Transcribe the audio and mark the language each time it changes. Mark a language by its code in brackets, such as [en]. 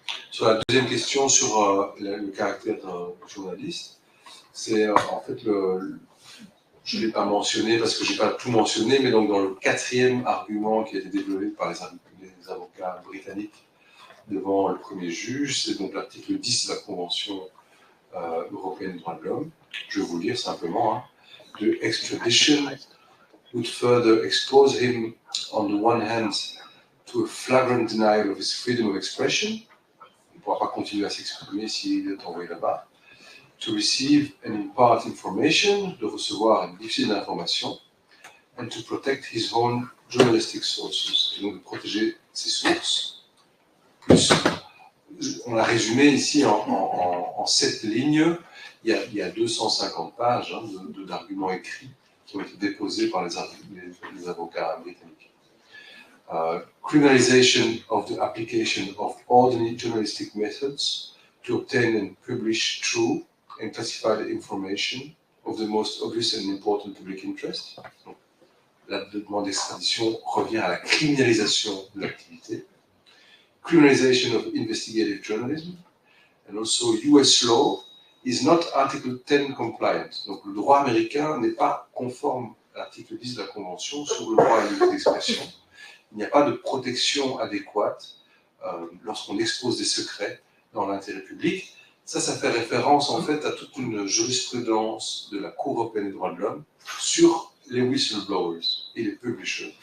[fr] Sur la deuxième question sur le caractère journaliste, c'est en fait je ne l'ai pas mentionné parce que je n'ai pas tout mentionné, mais donc dans le quatrième argument qui a été développé par les avocats britanniques devant le premier juge, c'est donc l'article 10 de la Convention européenne des droits de l'homme. Je vais vous lire simplement. Hein. [en] The extradition would further expose him, on the one hand, to a flagrant denial of his freedom of expression. [fr] Il ne pourra pas continuer à s'exprimer s'il est envoyé là-bas. [en] To receive and impart information, [fr] de recevoir et diffuser de l'information, [en] and to protect his own journalistic sources, [fr] et donc de protéger ses sources. Plus, on l'a résumé ici en 7 lignes, il y a 250 pages d'arguments écrits qui ont été déposés par les avocats britanniques. [en] Criminalization of the application of ordinary journalistic methods to obtain and publish true and classified information of the most obvious and important public interest. [fr] Donc, la demande d'extradition revient à la criminalisation de l'activité. [en] Criminalization of investigative journalism, and also US law is not Article 10 compliant. [fr] Donc le droit américain n'est pas conforme à l'article 10 de la Convention sur le droit à la liberté d'expression. Il n'y a pas de protection adéquate lorsqu'on expose des secrets dans l'intérêt public. Ça fait référence en fait à toute une jurisprudence de la Cour européenne des droits de l'homme sur les whistleblowers et les publishers.